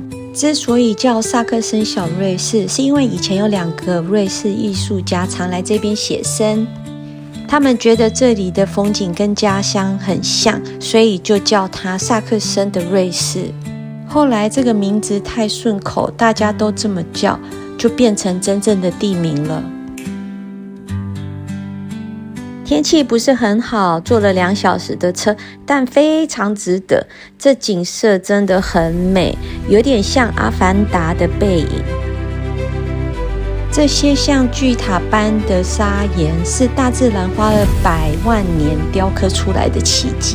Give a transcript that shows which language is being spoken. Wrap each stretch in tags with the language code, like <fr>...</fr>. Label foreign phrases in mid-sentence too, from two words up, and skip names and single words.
<zh>之所以叫薩克森小瑞士，是因為以前有2個瑞士藝術家常來這邊寫生，他們覺得這裡的風景跟家鄉很像，所以就叫它薩克森的瑞士。後來這個名字太順口，大家都這麼叫，就變成真正的地名了。天氣不是很好，坐了2小時的車，但非常值得。這景色真的很美，有點像阿凡達的背影。這些像巨塔般的砂岩，是大自然花了100萬年雕刻出來的奇蹟。</zh>